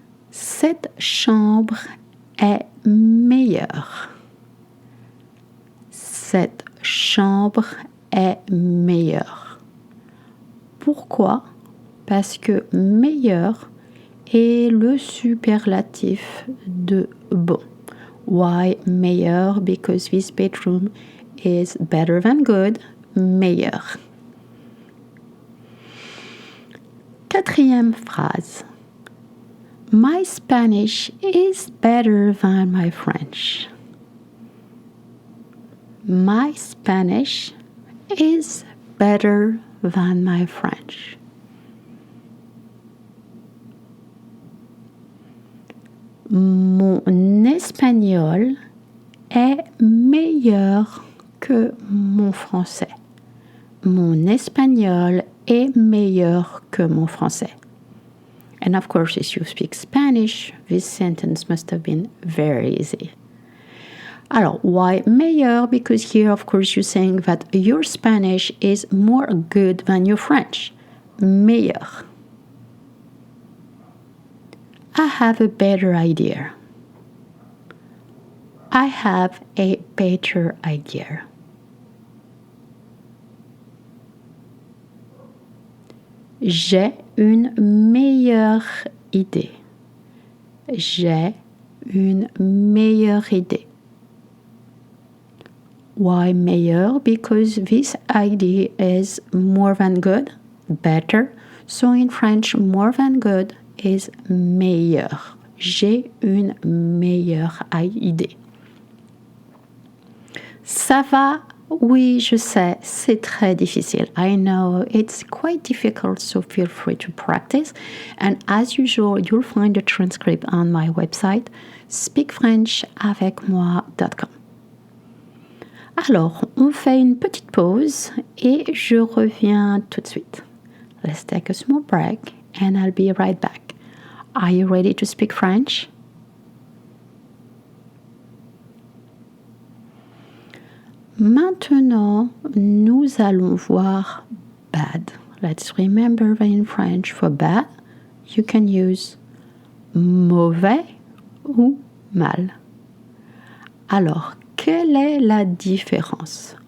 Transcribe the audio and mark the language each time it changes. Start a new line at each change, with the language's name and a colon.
French: Cette chambre est meilleure. Cette chambre est meilleure. Pourquoi? Parce que meilleur est le superlatif de bon.
English: Why meilleur? Because this bedroom is better than good. Meilleur.
French: Quatrième phrase.
English: My Spanish is better than my French. My Spanish is better than my French.
French: Mon espagnol est meilleur que mon français. Mon espagnol est meilleur que mon français.
English: And of course, if you speak Spanish, this sentence must have been very easy. Alors, why meilleur? Because here, of course, you're saying that your Spanish is more good than your French.
French: Meilleur.
English: I have a better idea. I have a better idea.
French: J'ai une meilleure idée. J'ai une meilleure idée.
English: Why meilleur? Because this idea is more than good, better. So in French, more than good is meilleur.
French: J'ai une meilleure idée. Ça va? Oui, je sais, c'est très difficile.
English: I know it's quite difficult, so feel free to practice. And as usual, you'll find a transcript on my website, speakfrenchavecmoi.com.
French: Alors, on fait une petite pause et je reviens tout de suite.
English: Let's take a small break and I'll be right back. Are you ready to speak French?
French: Maintenant, nous allons voir bad.
English: Let's remember that in French, for bad, you can use mauvais ou mal.
French: Alors, quelle est la différence?